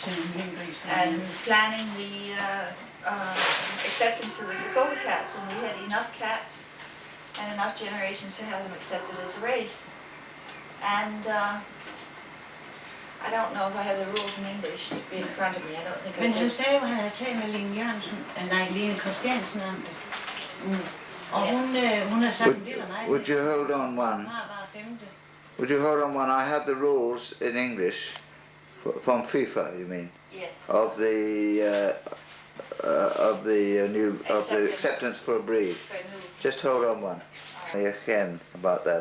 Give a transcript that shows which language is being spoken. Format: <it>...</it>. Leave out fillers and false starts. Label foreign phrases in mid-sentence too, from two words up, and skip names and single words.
<en>And planning the acceptance of the Sokoke cats when we had enough cats and enough generations to have them accepted as a race. And I don't know if I have the rules in English in front of me. I don't think I do.</en> <da>Men han sagde jo, at han havde talt med Lene Jørgensen, Lene Christiansen om det. Og hun har sagt, det var nej.</da> <en>Would you hold on one? Would you hold on one? I have the rules in English from FIFA. You mean? Yes. Of the acceptance for a breed. Just hold on one. Again about that.</en>